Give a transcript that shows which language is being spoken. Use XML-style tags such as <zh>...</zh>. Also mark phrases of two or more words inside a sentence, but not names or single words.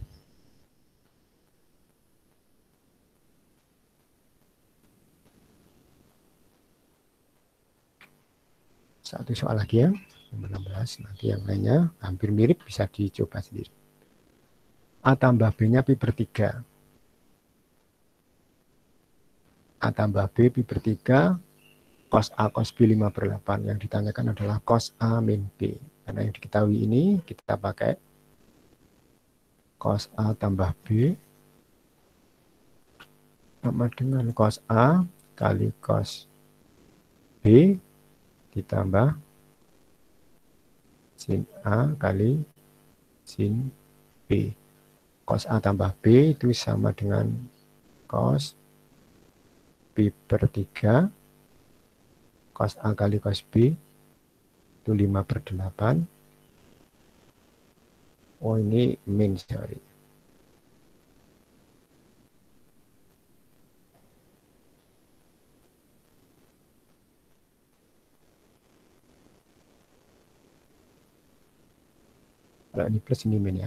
<id>Satu soal lagi ya, nomor 16. Nanti yang lainnya hampir mirip, bisa dicoba sendiri. A tambah B-nya pi per 3. A tambah B pi per 3, cos A cos B 5 per 8. Yang ditanyakan adalah cos A min B. Karena yang diketahui ini kita pakai cos A tambah B sama dengan cos A kali cos B ditambah sin A kali sin B. Cos A tambah B itu sama dengan cos B per 3, cos A kali cos B itu 5 per 8. Oh, ini min, sorry. Kalau ini plus, ini min ya.</id>